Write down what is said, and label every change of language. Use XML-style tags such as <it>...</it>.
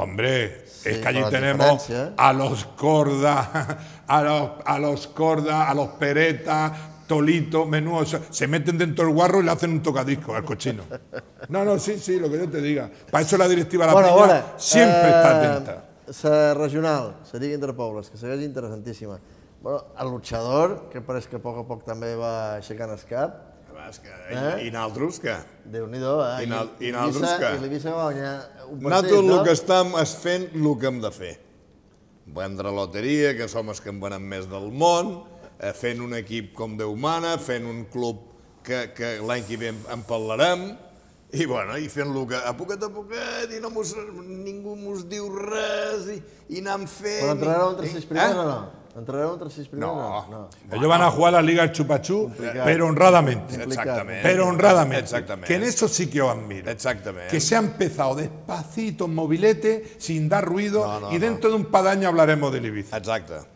<es>Hombre, sí, es que allí tenemos a los Corda, a los Pereta, Tolito, menudo. Se meten dentro del guarro y le hacen un tocadisco al cochino. No, sí, lo que yo te diga. Para eso la directiva de la peña siempre está atenta.</es> <ca>La regional, la Liga Interpobles, que segueix interessantíssima. Bueno, el luchador, que pareix que a poc a poc també va aixecant el cap. I naltros, què? Déu-n'hi-do, I naltros, què? I l'Eivissa va guanyar un partit, no? Nosaltres el que estem és fent el que hem de fer. Vendre loteria, que som els que en venen més del món, fent un equip com Déu mana, fent un club que l'any que ve en parlarem, i bueno, i fent el que a poquet, i ningú mos diu res, i anant fent... Però entrenareu entre 6 primers o no? Entrenareu entre 6 primers? No.</ca> <es>Ellos van a jugar a la Liga del Chupachú, pero honradamente. Exactamente. Pero honradamente. Exactamente. Que en eso sí que os admiro. Exactamente. Que se ha empezado despacito, en mobilete, sin dar ruido, y dentro de un par de años hablaremos de Ibiza. Exacto.</es>